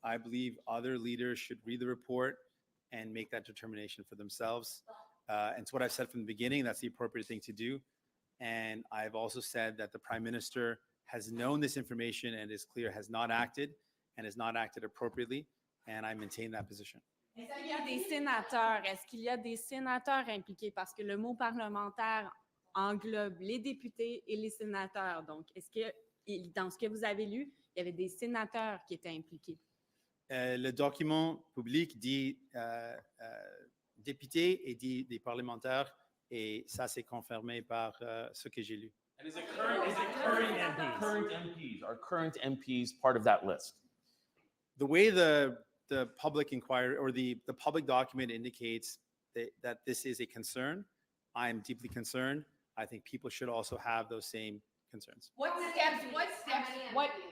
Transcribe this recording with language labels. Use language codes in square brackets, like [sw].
[en] I believe other leaders should read the report and make that determination for themselves. And it's what I've said from the beginning. That's the appropriate thing to do. And I've also said that the Prime Minister has known this information and is clear has not acted and has not acted appropriately. And I maintain that position. [fr] Est-ce qu'il y a des sénateurs impliqués? Parce que le mot parlementaire englobe les députés et les sénateurs. Donc, est-ce que, dans ce que vous avez lu, il y avait des sénateurs qui étaient impliqués? Le document public dit député et dit des parlementaires, et ça c'est confirmé par ce que j'ai lu. [en] And is it current MPs? Are current MPs part of that list? The way the public inquiry or the public document indicates that this is a concern, I am deeply concerned. I think people should also have those same concerns. What steps, what,